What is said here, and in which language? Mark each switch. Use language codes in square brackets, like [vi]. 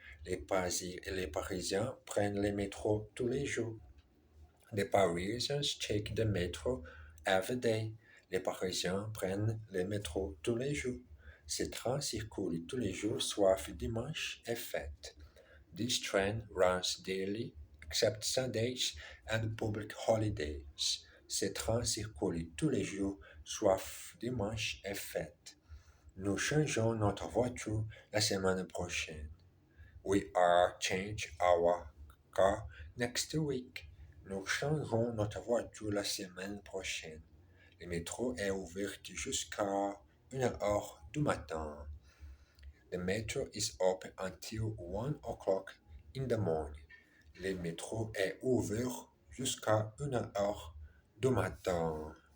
[fr] Les Parisiens prennent le métro tous les jours. [en] The Parisians take the metro every day. [fr] Les Parisiens prennent le métro tous les jours. Ces trains circulent tous les jours, sauf dimanche et fête. [en] This train runs daily, except Sundays and public holidays. [fr] Ces trains circulent tous les jours, sauf dimanche et fête. Nous changeons notre voiture la semaine prochaine. [en] We are change our car next week. [fr] Nous changerons notre voiture la semaine prochaine. Le métro est ouvert jusqu'à 1 heure du matin. [en] The metro is open until 1 o'clock in the morning. [fr] Le métro est ouvert jusqu'à 1 heure du matin.